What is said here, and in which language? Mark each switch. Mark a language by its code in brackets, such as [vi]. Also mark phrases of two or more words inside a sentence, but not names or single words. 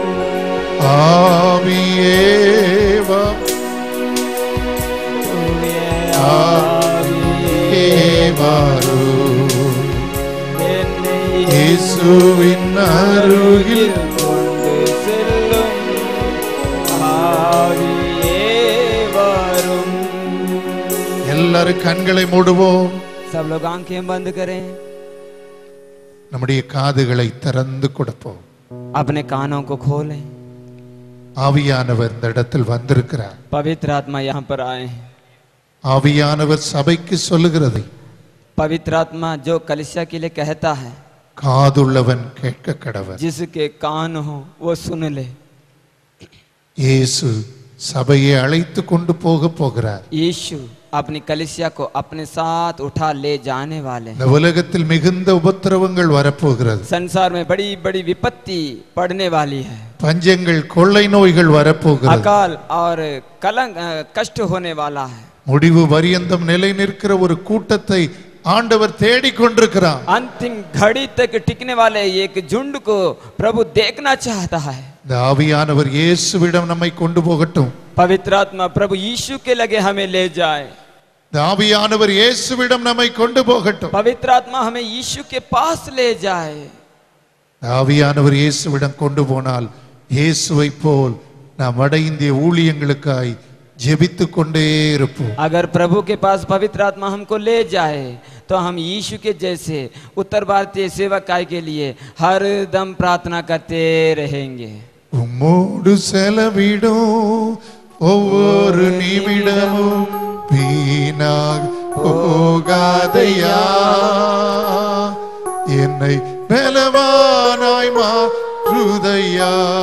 [ta] ஆவியே வா. ஆவியே வாரும். இயேசுவின் அருகில் கொண்டு செல்லும் ஆவியே வாரும். எல்லாரும் கண்களை மூடுவோம். [hi] सब लोग आंखें बंद करें. [ta] நம்முடைய காதுகளை திறந்து கொடுப்போம். [hi] अपने कानों को खोलें. [ta] ஆவியானவர் இந்த இடத்தில் வந்திருக்கிறார். [hi] पवित्र आत्मा यहाँ पर आए हैं. [ta] ஆவியானவர் சபைக்கு சொல்லுகிறது, [hi] पवित्र आत्मा जो कलीसिया के लिए कहता है, [ta] காதுள்ளவன் கேட்க கடவன். [hi] जिसके कान हो वो सुन ले. [ta] இயேசு சபையை அழைத்து கொண்டு போகிறார். [hi] यीशु अपनी कलीसिया को अपने साथ उठा ले जाने वाले. [ta] இந்த உலகத்தில் மிகுந்த உபத்திரவங்கள் வரப்போகிறது. [hi] संसार में बड़ी बड़ी विपत्ति पड़ने वाली है. [ta] பஞ்சங்கள், கொள்ளை நோய்கள் வரப்போகிறது. [hi] अकाल और कलंक कष्ट होने वाला है. [ta] முடிவு பரியந்தம் நிலை நிற்கிற ஒரு கூட்டத்தை ஆண்டவர் தேடிக் கொண்டிருக்கிறார். [hi] अंतिम घड़ी तक टिकने वाले एक झुंड को प्रभु देखना चाहता है. [ta] இந்த ஆவியானவர் இயேசுவிடம் நம்மை கொண்டு போகட்டும். [hi] पवित्र आत्मा प्रभु यीशु के लगे हमें ले जाए. [ta] இந்த ஆவியானவர் இயேசுவிடம் நம்மை கொண்டு போகட்டும். [hi] पवित्र आत्मा हमें यीशु के पास ले जाए. [ta] இந்த ஆவியானவர் இயேசுவிடம் கொண்டு போனால் இயேசுவை போல் நாம் வட இந்திய ஊழியங்களுக்காய் ஜெபித்து கொண்டே இருப்போம். [hi] अगर प्रभु के पास पवित्र आत्मा हमको ले जाए तो हम यीशु के जैसे उत्तर भारतीय सेवकाई के लिए हर दम प्रार्थना करते रहेंगे. [ta] உம்மோடு செலவிடும் ஒவ்வொரு நிமிடமும் வீணாக போகாதையா, என்னை பலவானாய் மாற்றுதையா.